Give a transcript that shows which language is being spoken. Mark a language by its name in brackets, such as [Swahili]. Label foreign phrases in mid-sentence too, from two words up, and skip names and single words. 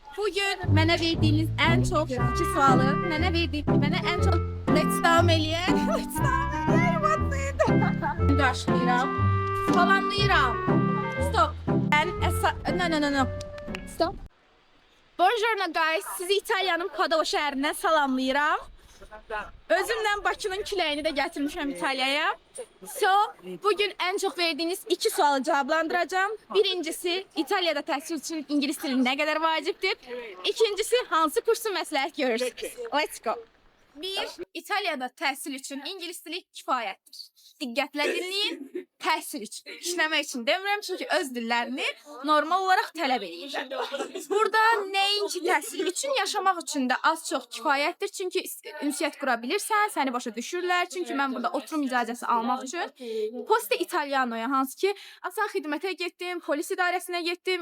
[Azerbaijani] Bugün mənə verdiyiniz ən çox iki sualı, mənə ən çox [English] let's down [Azerbaijani] eləyən, qarşılayıram, salamlayıram. [English] Stop. No. Stop. [Italian] Buongiorno guys, [Azerbaijani] sizi İtalyanın Padova şəhərindən salamlayıram. Özümlə Bakının küləyini də gətirmişəm İtalyaya. Bugün ən çox verdiyiniz iki sualı cavablandıracağım. Birincisi, İtalyada təhsil üçün İngilis dili nə qədər vacibdir? İkincisi, hansı kursu məsləhət görürsünüz? [English] Let's go. [Azerbaijani] Bir, İtalyada təhsil üçün İngilis dili kifayətdir. Diqqətlə dinləyin, təhsil üçün. İşləmək üçün demirəm, çünki öz dillərini normal olaraq tələb edirlər. Burada nəinki təhsil üçün, yaşamaq üçün də az-çox kifayətdir. Çünki ünsiyyət qura bilirsən, səni başa düşürlər. Çünki mən burada oturum icazəsi almaq üçün Poste Italianoya, hansı ki, asan xidmətə getdim, polis idarəsinə getdim.